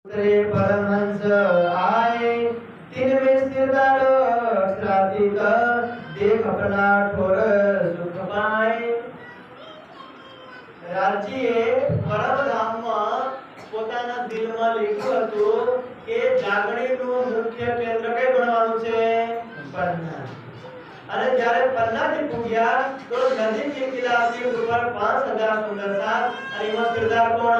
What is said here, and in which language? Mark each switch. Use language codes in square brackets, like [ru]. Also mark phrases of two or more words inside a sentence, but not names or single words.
[hi] रे परमहंस आए तीन में सिरदार श्रातिक देख अपना ठोर सुख पाए। [gu] રાજીએ પરમધામમાં પોતાના દિલમાં લીધું હતું કે જાગણીનું મુખ્ય કેન્દ્ર કઈ બનવાનું છે? પન્ના। અને જ્યારે પન્નાથી પૂગ્યા તો નદી કિનારાથી ઉપર 5000 સુંદર સાથ અને એમાં કિરદાર કોણ?